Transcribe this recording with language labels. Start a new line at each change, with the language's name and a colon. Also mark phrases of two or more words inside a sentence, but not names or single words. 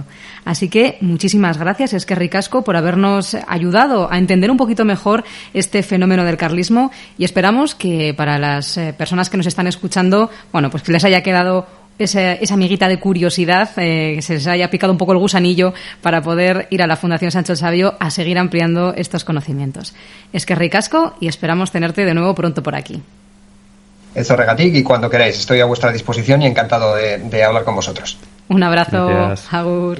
Spanish: Así que muchísimas gracias,
Basque: Eskerrik asko,
Spanish: por habernos ayudado a entender un poquito mejor este fenómeno del carlismo, y esperamos que para las personas que nos están escuchando, bueno, pues que les haya quedado esa amiguita de curiosidad, que se les haya picado un poco el gusanillo para poder ir a la Fundación Sancho el Sabio a seguir ampliando estos conocimientos.
Basque: Eskerrik asko
Spanish: y esperamos tenerte de nuevo pronto por aquí. Zorregatik, y cuando queráis, estoy a vuestra disposición y encantado de hablar con vosotros. Un abrazo. Gracias. Agur.